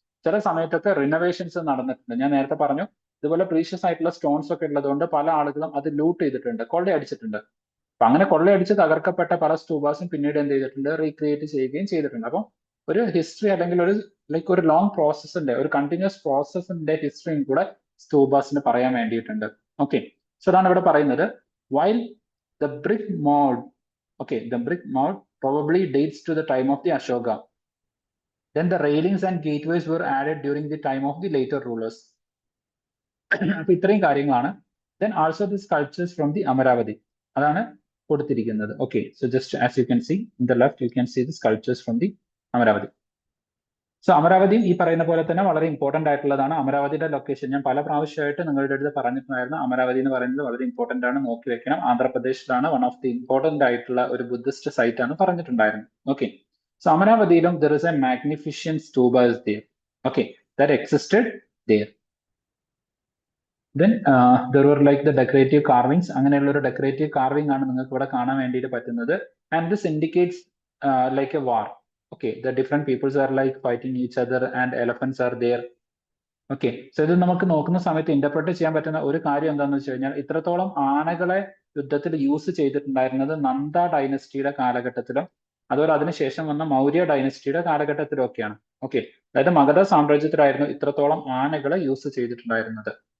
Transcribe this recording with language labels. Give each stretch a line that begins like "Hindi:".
Malayalam: ചില സമയത്തൊക്കെ റിനോവേഷൻസ് നടന്നിട്ടുണ്ട്. ഞാൻ നേരത്തെ പറഞ്ഞു ഇതുപോലെ പ്രീഷ്യസ് ആയിട്ടുള്ള സ്റ്റോൺസ് ഒക്കെ ഉള്ളതുകൊണ്ട് പല ആളുകളും അത് ലൂട്ട് ചെയ്തിട്ടുണ്ട്, കൊള്ളയടിച്ചിട്ടുണ്ട്. അപ്പൊ അങ്ങനെ കൊള്ളയടിച്ച് തകർക്കപ്പെട്ട പല സ്തൂപാസും പിന്നീട് എന്ത് ചെയ്തിട്ടുണ്ട്, റീക്രിയേറ്റ് ചെയ്യുകയും ചെയ്തിട്ടുണ്ട്. അപ്പം ഒരു ഹിസ്റ്ററി അല്ലെങ്കിൽ ഒരു ലോങ് പ്രോസസ്സിന്റെ, ഒരു കണ്ടിന്യൂസ് പ്രോസസ്സിന്റെ ഹിസ്റ്ററിയും കൂടെ സ്തൂപാസിന് പറയാൻ വേണ്ടിയിട്ടുണ്ട്. ഓക്കെ, സോ അതാണ് ഇവിടെ പറയുന്നത്.
English: While the brick mould, okay, the brick mold probably dates to the time of the Ashoka. Then the railings and gateways were added during the time of the later rulers.
Malayalam: അപ്പൊ ഇത്രയും കാര്യങ്ങളാണ്.
English: Then also the sculptures from the Amaravati,
Malayalam: അതാണ് കൊടുത്തിരിക്കുന്നത്.
English: Okay, so just as you can see in the left you can see the sculptures from the Amaravati.
Malayalam: So അമരാവതിയും ഈ പറയുന്ന പോലെ തന്നെ വളരെ ഇമ്പോർട്ടന്റ് ആയിട്ടുള്ളതാണ്. അമരാവതിയുടെ ലൊക്കേഷൻ ഞാൻ പല പ്രാവശ്യമായിട്ട് നിങ്ങളുടെ അടുത്ത് പറഞ്ഞിട്ടുണ്ടായിരുന്നു. അമരാവതി എന്ന് പറയുന്നത് വളരെ ഇമ്പോർട്ടന്റ് ആണ്, നോക്കി വെക്കണം. ആന്ധ്രാപ്രദേശിലാണ്,
English: one of the important
Malayalam: ആയിട്ടുള്ള ഒരു ബുദ്ധിസ്റ്റ് സൈറ്റ് ആണ് പറഞ്ഞിട്ടുണ്ടായിരുന്നു.
English: Okay, so അമരാവതിയിലും there is a magnificent stupa is there. Okay, that existed there. Then there were like the decorative carvings.
Malayalam: അങ്ങനെയുള്ള ഒരു ഡെക്കറേറ്റീവ് കാർവിംഗ് ആണ് നിങ്ങൾക്ക് ഇവിടെ കാണാൻ വേണ്ടിയിട്ട് പറ്റുന്നത്.
English: And this indicates like a war. Okay, the different peoples are like fighting each other and elephants are there.
Malayalam: Okay, so ഇത് നമുക്ക് നോക്കുന്ന സമയത്ത് ഇന്റർപ്രറ്റ് ചെയ്യാൻ പറ്റുന്ന ഒരു കാര്യം എന്താണെന്ന് വെച്ച് കഴിഞ്ഞാൽ ഇത്രത്തോളം ആനകളെ യുദ്ധത്തിൽ യൂസ് ചെയ്തിട്ടുണ്ടായിരുന്നത് നന്ദ ഡൈനസ്റ്റിയുടെ കാലഘട്ടത്തിലും അതുപോലെ അതിനുശേഷം വന്ന മൗര്യ ഡൈനസ്റ്റിയുടെ കാലഘട്ടത്തിലും ഒക്കെയാണ്. ഓക്കെ, അതായത് മഗധ സാമ്രാജ്യത്തിലായിരുന്നു ഇത്രത്തോളം ആനകളെ യൂസ് ചെയ്തിട്ടുണ്ടായിരുന്നത്.